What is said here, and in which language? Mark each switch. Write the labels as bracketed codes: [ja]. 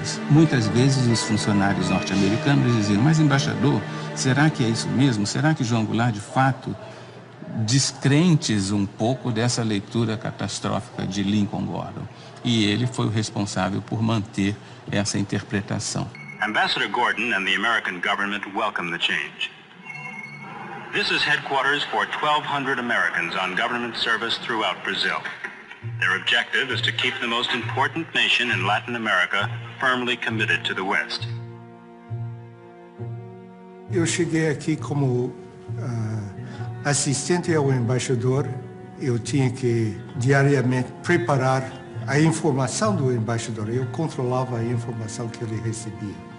[pt] Muitas vezes os funcionários norte-americanos diziam, mas embaixador, será que é isso mesmo? Será que João Goulart de fato descrentes um pouco dessa leitura catastrófica de Lincoln Gordon? E ele foi o responsável por manter essa interpretação. [en] Ambassador Gordon and the American government welcome the change. This is headquarters for 1,200 Americans on government service throughout Brazil. Their objective is to keep the most important nation in Latin America firmly committed to the West. [pt] Eu cheguei aqui como assistente ao embaixador. Eu tinha que diariamente preparar a informação do embaixador. Eu controlava a informação que ele recebia.